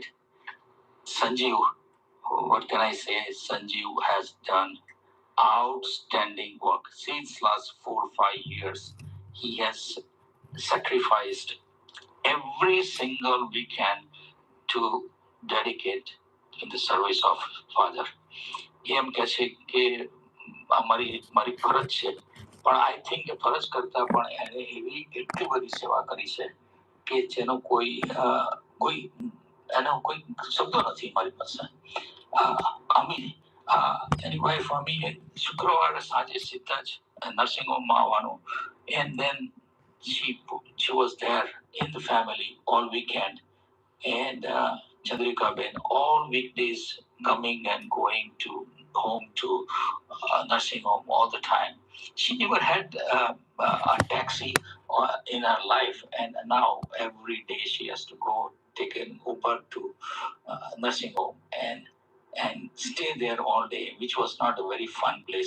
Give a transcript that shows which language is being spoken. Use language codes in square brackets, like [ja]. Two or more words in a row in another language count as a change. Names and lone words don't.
[en] Sanjeev, what can I say? Sanjeev has done outstanding work since last 4 or 5 years. He has sacrificed every single weekend to dedicate in the service of Father. [gu] એમ કહે છે કે મારી ફરજ છે, પણ [en] I think [gu] કે ફરજ કરતા પણ એને એવી એટલી બધી સેવા કરી છે કે જેનો કોઈ એનો કોઈ શબ્દો નથી મારી પાસે. [en] Anyway, for me, [gu] શુક્રવારે સાંજે સીધા જ [en] nursing home [gu] માં આવવાનું. [en] And then she was there in the family all weekend. And Chandrika Ben all weekdays coming and going to home to nursing home all the time. She never had a taxi in her life, and now every day she has to go take an Uber to nursing home and stay there all day, which was not a very fun place.